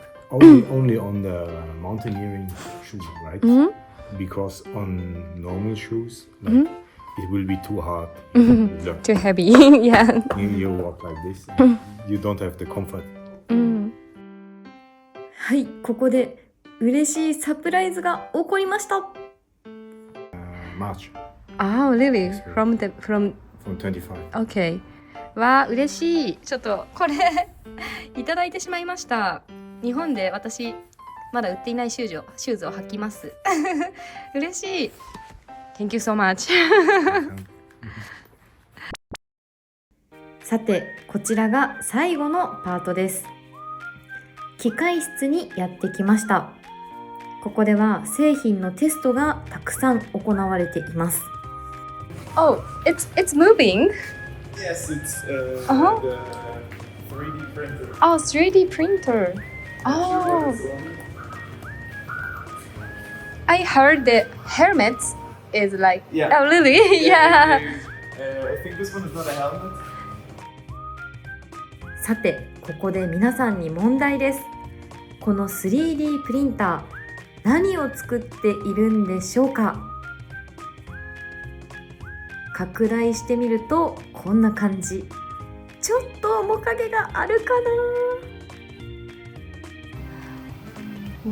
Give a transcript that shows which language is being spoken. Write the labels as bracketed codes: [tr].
[en] Only on the mountaineering shoes, right? Because on normal shoes, like, it will be too hard. Look, Too heavy. Yeah. you walk like this, you don't have the comfort. [ja] はい、ここで嬉しいサプライズが起こりました。 [en] March Oh, really? From 25. Okay. わあ、嬉しい。 [ja] ちょっとこれいただいてしまいました。日本で私まだ売っていないシューズを履きます。嬉しい。 [en] Thank you so much. [ja] さて、こちらが最後のパートです。機械室にやってきました。ここでは製品のテストがたくさん行われています。 [en] Oh, it's moving. Yes, it's the 3D printer. Oh, 3D printer. Oh, I heard the helmets is like. Yeah. Oh, really? Yeah. I think this one is not a helmet. [ja] さて、ここで皆さんに問題です。この 3D プリンター、何を作っているんでしょうか？拡大してみるとこんな感じ。ちょっと面影があるかな？